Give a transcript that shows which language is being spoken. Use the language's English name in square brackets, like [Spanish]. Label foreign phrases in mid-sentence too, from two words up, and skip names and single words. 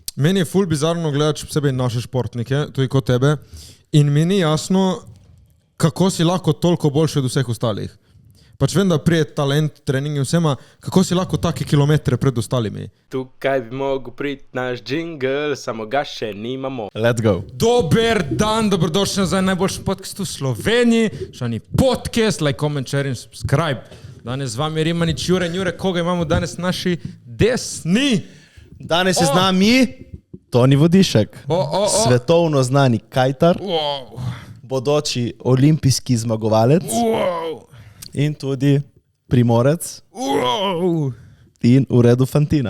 [Slovenian] Meni je ful bizarno gledati posebej naše športnike, tudi kot tebe, in mi ni jasno, kako si lahko toliko boljši od vseh ostalih. Pač vem, da prije talent, trening in vsema, kako si lahko take kilometre pred ostalimi. Tukaj bi mogel priti naš jingle, samo ga še nimamo. [English] Let's go. [Slovenian] Dober dan, dobrodošli nazaj najboljši podcast v Sloveniji. Šani podcast, [English] like, comment, share [Slovenian] in subscribe. Danes z vami Rimanič, Jure. Jure, koga imamo danes naši desni? Danes je z nami Toni Vodišek, svetovno znani kajtar, bodoči olimpijski zmagovalec in tudi primorec in v redu Fantina.